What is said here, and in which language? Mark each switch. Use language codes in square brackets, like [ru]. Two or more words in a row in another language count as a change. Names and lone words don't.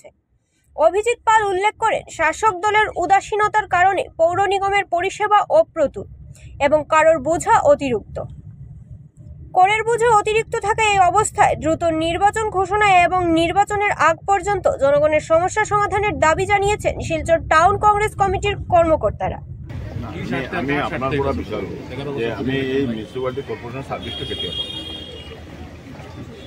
[bn] অভিজিৎ পাল উল্লেখ করেন, শাসক দলের উদাসীনতার কারণে পৌর নিগমের পরিষেবা অপ্রতুল এবং কারোর বোঝা অতিরিক্ত। করের বোঝা অতিরিক্ত থাকা এই অবস্থায় দ্রুত নির্বাচন ঘোষণা এবং নির্বাচনের আগ পর্যন্ত জনগণের সমস্যা সমাধানের দাবি জানিয়েছেন শিলচর টাউন কংগ্রেস কমিটির কর্মকর্তারা। [as] আমি আপোনাৰ পৰা বিচাৰোঁ যে আমি এই [en] municipality corporation [as] ছাৰ্ভিচটো কেতিয়া পাম।